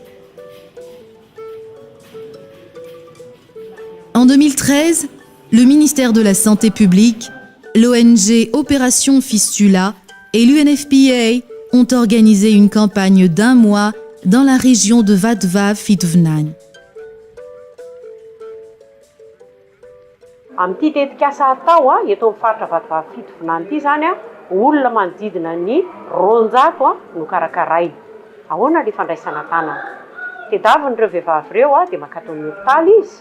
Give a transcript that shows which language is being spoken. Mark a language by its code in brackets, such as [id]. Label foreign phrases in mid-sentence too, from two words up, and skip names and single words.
[fr] En 2013, le ministère de la Santé publique, l'ONG Opération Fistula et l'UNFPA ont organisé une campagne d'1 mois dans la région de Vadva Fitovnany. [mg] Amin'ity tetikasa atao eto amin'ny faritra Vadva Fitovnany ity zany olona manodidina ny 200 no karakaraina. Ahoana le fandraisana tanana? Tediavin'ireo vehivavy ireo dia mankatao amin'ny hopitaly izy.